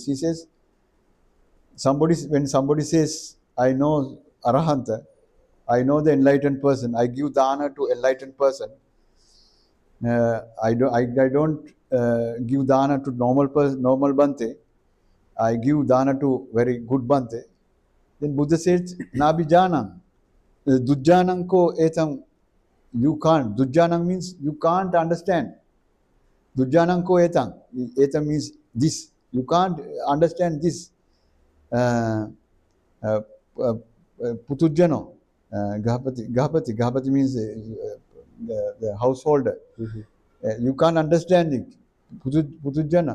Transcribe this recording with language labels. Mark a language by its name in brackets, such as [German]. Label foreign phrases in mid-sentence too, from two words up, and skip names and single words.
[English] He says, when somebody says, I know Arahanta, I know the enlightened person, I give dana to enlightened person. I don't give dana to normal Bante. I give dana to very good Bante. Then Buddha says, [Pali] Nabi Jana. Dujjananko etam, [English] you can't. Dujjanang means you can't understand. [Pali] Dujjananko etam. [English] Etam means this. You can't understand this. Uh, uh, uh, Putujjano. Gahapati means the householder. Mm-hmm. You can't understand it. Putujjana.